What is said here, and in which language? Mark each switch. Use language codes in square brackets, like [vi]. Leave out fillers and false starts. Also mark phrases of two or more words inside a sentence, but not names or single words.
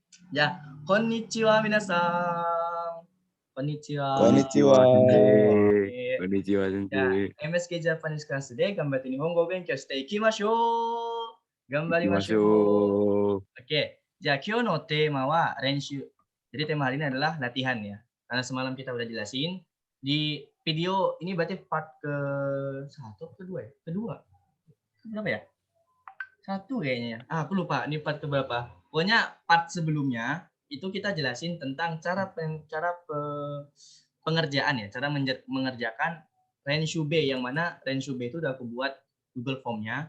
[id] Ya, [ja] こんにちは皆さん. Konnichiwa. Konnichiwa. Konnichiwa, [id] Ya, [ja] sensei. MSK [en] Japanese class [ja] で頑張って日本語を勉強していきましょう. Ganbarimashou. Ikimashou. Oke, 今日のテーマは練習. [id] Jadi tema hari ini adalah latihan ya. Karena semalam kita udah jelasin di video ini berarti part ke satu, kedua ya? Kedua. Berapa ya? Satu kayaknya. Aku lupa ini part ke berapa. Pokoknya part sebelumnya itu kita jelasin tentang cara pengerjaan ya, cara mengerjakan Renshu B, yang mana Renshu B itu udah aku buat Google Form-nya.